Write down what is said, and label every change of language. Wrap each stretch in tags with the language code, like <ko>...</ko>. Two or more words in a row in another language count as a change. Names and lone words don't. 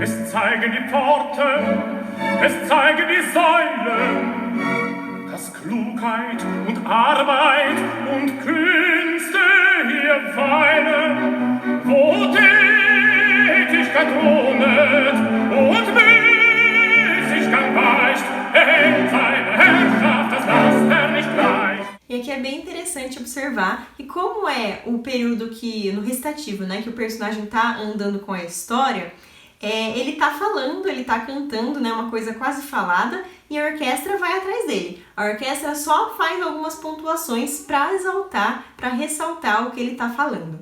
<de>Es zeigen die Pforten, es zeigen die Säulen, dass Klugheit und Arbeit und Künste hier weilen, wo Tätigkeit wohnet und Müßiggang weicht, erhält seine Herrschaft das Laster nicht leicht.</de> <pt>E aqui é bem interessante observar que como é o período que, no recitativo, né, que o personagem tá andando com a história, ele tá falando, ele tá cantando, né, uma coisa quase falada, e a orquestra vai atrás dele. A orquestra só faz algumas pontuações para exaltar, para ressaltar o que ele tá falando.</pt>